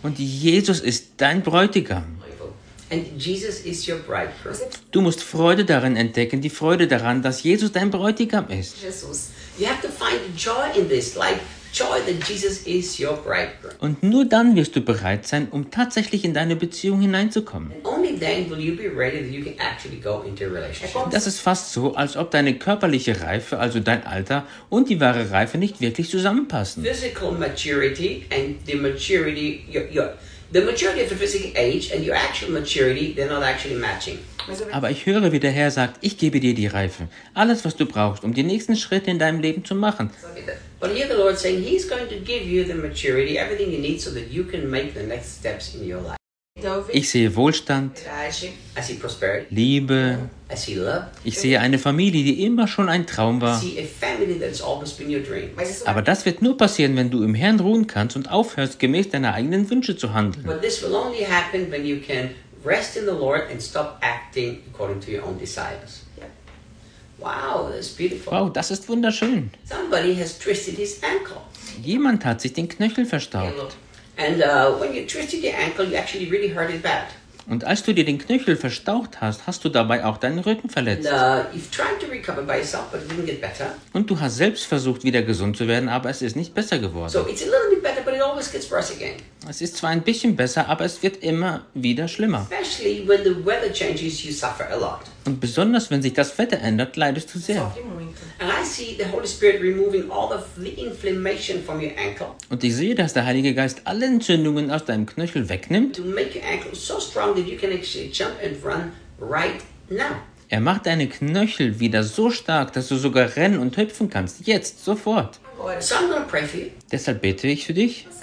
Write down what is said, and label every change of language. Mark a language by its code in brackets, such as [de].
[de] Und Jesus ist dein Bräutigam. [en] And Jesus is your bridegroom. [de] Du musst Freude darin entdecken, die Freude daran, dass Jesus dein Bräutigam ist. Jesus. [en] You have to find joy in this, like joy that Jesus is your bridegroom. [de] Und nur dann wirst du bereit sein, um tatsächlich in deine Beziehung hineinzukommen. [en] Only then will you be ready that you can actually go into a relationship. [de] Das ist fast so, als ob deine körperliche Reife, also dein Alter und die wahre Reife nicht wirklich zusammenpassen. [en] Physical maturity and the maturity the maturity of the physical age and your actual maturity, they're not actually matching. [de] Aber ich höre, wie der Herr sagt, ich gebe dir die Reife, alles, was du brauchst, um die nächsten Schritte in deinem Leben zu machen. [en] But here the Lord saying, he's going to give you the maturity, everything you need, so that you can make the next steps in your life. Don't [de] Ich sehe Wohlstand. [en] I see prosperity. [de] Liebe. [en] I see love. [de] Ich sehe eine Familie, die immer schon ein Traum war. [en] I see a family that's always been your dream. [de] Aber das wird nur passieren, wenn du im Herrn ruhen kannst und aufhörst, gemäß deiner eigenen Wünsche zu handeln. [en] But this will only happen when you can rest in the Lord and stop acting according to your own desires. Wow, that's beautiful. [de] Wow, das ist wunderschön. [en] Somebody has twisted his ankle. [de] Jemand hat sich den Knöchel verstaucht. [en] And when you twisted your ankle, you actually really hurt it bad. [de] Und als du dir den Knöchel verstaucht hast, hast du dabei auch deinen Rücken verletzt. [en] You've tried to recover by yourself, but it didn't get better. [de] Und du hast selbst versucht, wieder gesund zu werden, aber es ist nicht besser geworden. [en] So it's a little bit better, but it always gets worse again. [de] Es ist zwar ein bisschen besser, aber es wird immer wieder schlimmer. [en] Especially when the weather changes, you suffer a lot. [de] Und besonders, wenn sich das Wetter ändert, leidest du sehr. [en] And I see the Holy Spirit removing all of the inflammation from your ankle. [de] Und ich sehe, dass der Heilige Geist alle Entzündungen aus deinem Knöchel wegnimmt. [en] To make your ankle so strong that you can actually jump and run right now. [de] Er macht deine Knöchel wieder so stark, dass du sogar rennen und hüpfen kannst. Jetzt, sofort. [en] So I'm gonna pray for you. [de] Deshalb bete ich für dich.